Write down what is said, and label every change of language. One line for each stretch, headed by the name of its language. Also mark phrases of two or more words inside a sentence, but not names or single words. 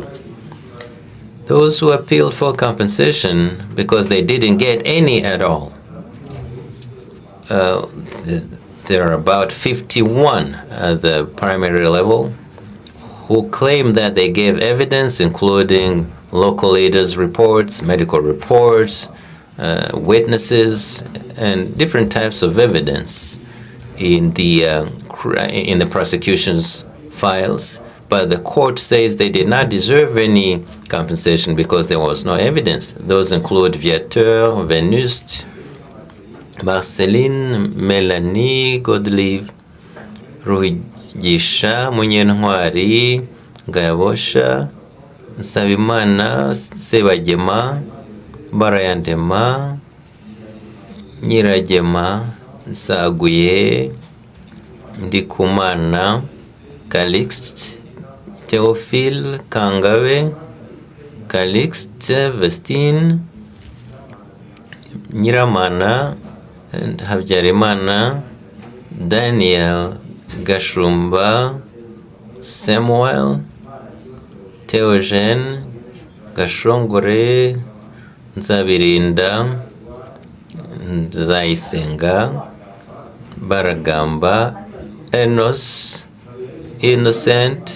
English: Those who appealed for compensation because they didn't get any at all, there are about 51 at the primary level who claim that they gave evidence, including local leaders' reports, medical reports, witnesses, and different types of evidence in the prosecution's files. But the court says they did not deserve any compensation because there was no evidence. Those include Viateur, Venuste, Marceline, Melanie, Godelive, Ruhigisha, Munyentwari, Gayabosha, Nsabimana, Sebagema, Barayandema, Nyiragema, Nsaguye, Ndikumana, Calixte, Theophile, Kangawe, Calixte, Vestine, Nyiramana, and Habyarimana, Daniel, Gashumba, Samuel, Theogene, Gashongore, Nzabirinda, Nzayisenga, Baragamba, Enos, Innocent,